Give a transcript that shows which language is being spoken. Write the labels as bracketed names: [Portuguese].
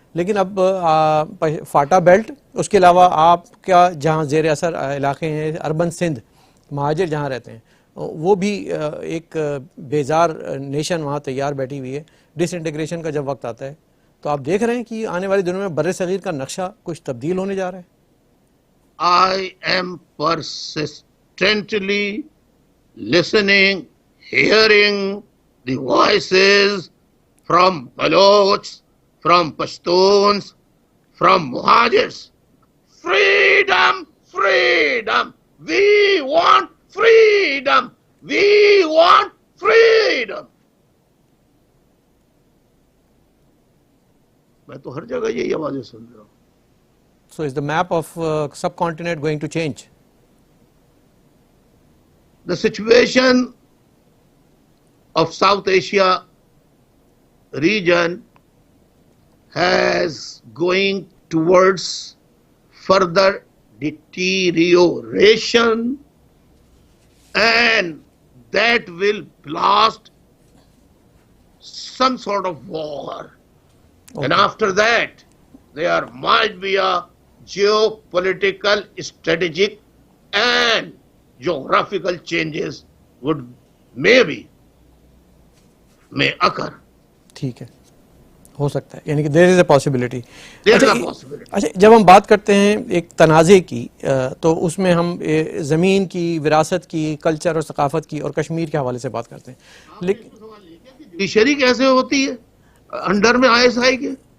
[Urdu] لیکن اب FATA belt, اس کے علاوہ آپ کا جہاں زیر اثر علاقے ہیں, اربن سندھ, مہاجر جہاں رہتے ہیں, وہ بھی ایک بیزار نیشن وہاں تیار بیٹھی ہوئی ہے. ڈس انٹیگریشن کا جب وقت آتا ہے تو آپ دیکھ رہے ہیں کہ آنے والے دنوں میں بر صغیر کا نقشہ کچھ تبدیل ہونے جا رہا ہے. [English] I am persistently listening, hearing the voices from Baloch, from Pashtuns, from Muhajirs. Freedom, freedom. We want freedom. We want freedom. [Urdu] میں تو ہر جگہ یہی آوازیں سن رہا ہوں. [English] So is the map of subcontinent going to change? The situation of South Asia region has going towards further deterioration, and that will blast some sort of war. Okay. And after that, there might be a geopolitical, strategic and geographical changes may occur. [Urdu] ٹھیک ہے, ہو سکتا ہے, یعنی کہ [English] there is a possibility. [Urdu] اچھا, جب ہم بات کرتے ہیں ایک تنازع کی تو اس میں ہم زمین کی, وراثت کی, کلچر اور ثقافت کی اور کشمیر کے حوالے سے بات کرتے ہیں. لیکن جوڈیشری کیسے ہوتی ہے انڈر میں ISI کے؟